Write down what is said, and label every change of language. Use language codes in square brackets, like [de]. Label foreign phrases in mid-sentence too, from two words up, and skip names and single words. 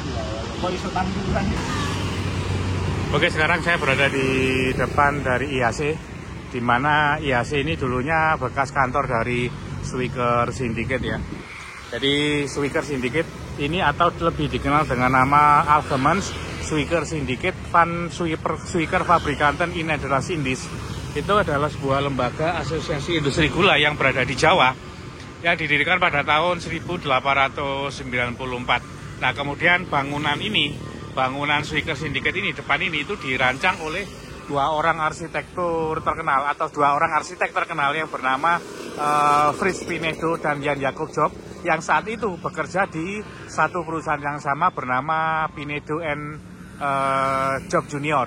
[jv] Kok iso tampilan. [id] Oke, sekarang saya berada di depan dari IAC, di mana IAC ini dulunya bekas kantor dari Swicker Syndicate ya. Jadi Swicker Syndicate ini atau lebih dikenal dengan nama Algemens Swicker Syndicate van Swicker Fabrikanten in Nederland Indies. Itu adalah sebuah lembaga asosiasi industri gula yang berada di Jawa yang didirikan pada tahun 1894. Nah, kemudian bangunan Swicker Syndicate ini, depan ini itu dirancang oleh dua orang arsitek terkenal yang bernama Frits Pinedo dan Jan Jacob Job, yang saat itu bekerja di satu perusahaan yang sama bernama Pinedo and Job Junior.